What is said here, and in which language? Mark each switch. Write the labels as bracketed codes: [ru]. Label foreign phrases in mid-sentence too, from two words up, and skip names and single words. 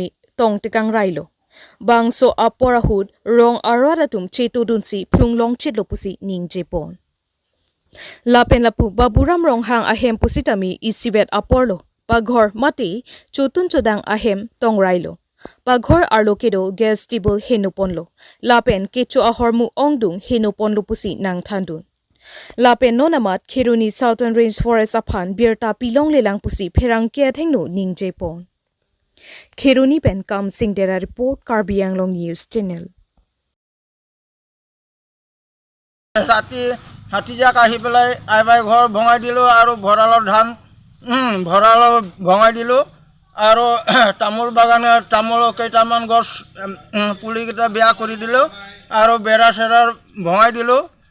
[mjw] tong tekang railo bangso aporahud rong aradatum cheto dunsi phunglong chitlo pusi ningjepon lapen lapu baburam rong hang ahem pusitami isibet aporlo paghor mate chotun chodang ahem tong railo paghor arlokedo [en] gas table [mjw] henuponlo lapen kecho ahormu ongdung henuponlo pusi nang thandun Lapen nonamat Khiruni Southern Rainforest aphan birta pilong lelang pusi pherang ke athengno ningjepon. Khiruni pen kam sing dera report Karbi Anglong News Channel. [as] হাতীজাক আহি পেলাই আইবাই ঘৰ ভঙাই দিলোঁ আৰু ভঁৰালৰ ধান ভঙাই দিলোঁ আৰু তামোল বাগানে তামোল কেইটামান গছ পুলিকেইটা বেয়া কৰি দিলোঁ আৰু বেৰা চেৰাৰ ভঙাই দিলোঁ।